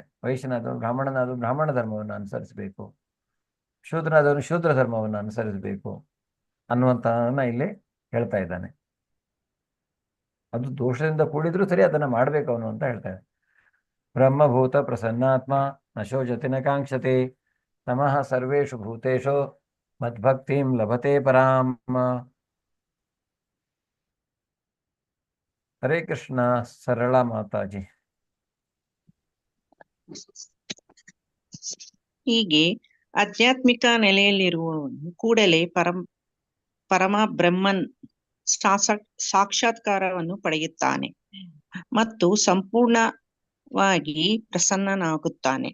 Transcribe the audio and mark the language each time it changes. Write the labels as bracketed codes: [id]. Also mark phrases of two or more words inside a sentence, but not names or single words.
[kn] ವೈಶ್ಯನಾದವನು ಬ್ರಾಹ್ಮಣ ಧರ್ಮವನ್ನು ಅನುಸರಿಸಬೇಕು, ಶೂದ್ರನಾದವನು ಶೂದ್ರ ಧರ್ಮವನ್ನು ಅನುಸರಿಸಬೇಕು ಅನ್ನುವಂಥದ್ದನ್ನ ಇಲ್ಲಿ ಹೇಳ್ತಾ ಇದ್ದಾನೆ. ಅದು ದೋಷದಿಂದ ಕೂಡಿದ್ರೂ ಸರಿ ಅದನ್ನ ಮಾಡ್ಬೇಕು ಅವನು ಅಂತ ಹೇಳ್ತಾ ಇದ್ದಾನೆ. [sa] ब्रह्मभूत प्रसन्नात्म नशोजति न काङ्क्षति नमः सर्वेषु भूतेषु मद्भक्तिं लभते परां. [kn] ಹರೇ ಕೃಷ್ಣ. ಸರಳ ಮಾತಾಜಿ. ಹೀಗೆ ಆಧ್ಯಾತ್ಮಿಕ ನೆಲೆಯಲ್ಲಿರುವವನು ಕೂಡಲೇ ಪರಮ ಬ್ರಹ್ಮನ್ ಸಾಕ್ಷಾತ್ಕಾರವನ್ನು ಪಡೆಯುತ್ತಾನೆ ಮತ್ತು ಸಂಪೂರ್ಣವಾಗಿ ಪ್ರಸನ್ನನಾಗುತ್ತಾನೆ.